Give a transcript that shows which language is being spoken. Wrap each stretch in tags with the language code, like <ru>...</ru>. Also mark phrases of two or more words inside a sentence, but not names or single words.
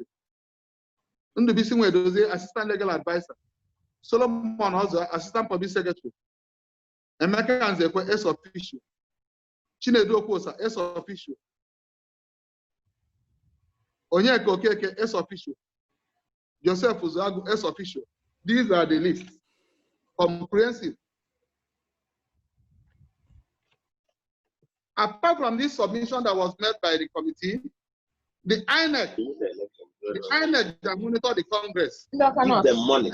<en>Ndubuisi Nwobu, assistant legal advisor. Solomon Ozo, assistant public secretary. Emeka Nzekwe, S official. Chinedu Okwosa, S official. Onyeka Okeke, S official. Joseph Uzagu, S official. These are the lists. Comprehensive. Apart from this submission that was made by the committee, the INEC that monitor the Congress. Give them money.</en>